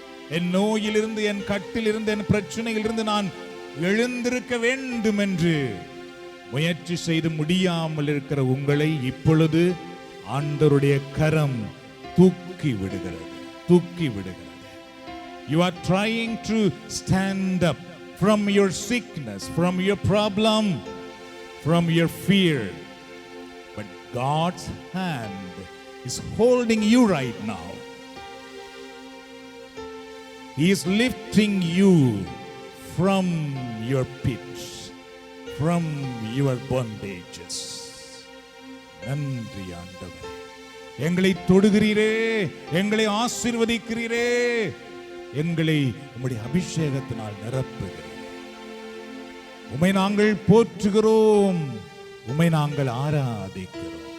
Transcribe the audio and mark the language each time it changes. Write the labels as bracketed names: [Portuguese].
[Tamil] என் நோயிலிருந்து, என் கட்டிலிருந்து, என் பிரச்சனையிலிருந்து நான் எழுந்திருக்க வேண்டும் என்று முயற்சி செய்து முடியாமல் இருக்கிற உங்களை இப்பொழுது ஆண்டவருடைய கரம் தூக்கி விடுகிறது, தூக்கி விடுகிறது. [English] You are trying to stand up from your sickness, from your problem, from your fear. But God's hand is holding you right now. He is lifting you from your pits, from your bondages. [Tamil] நன்றி ஆண்டவரே, எங்களை தொடுகிறீரே, எங்களை ஆசீர்வதிக்கிறீரே, எங்களை உம்முடைய அபிஷேகத்தினால் நிரப்புகிறீர். உம்மை நாங்கள் போற்றுகிறோம், உம்மை நாங்கள் ஆராதிக்கிறோம்.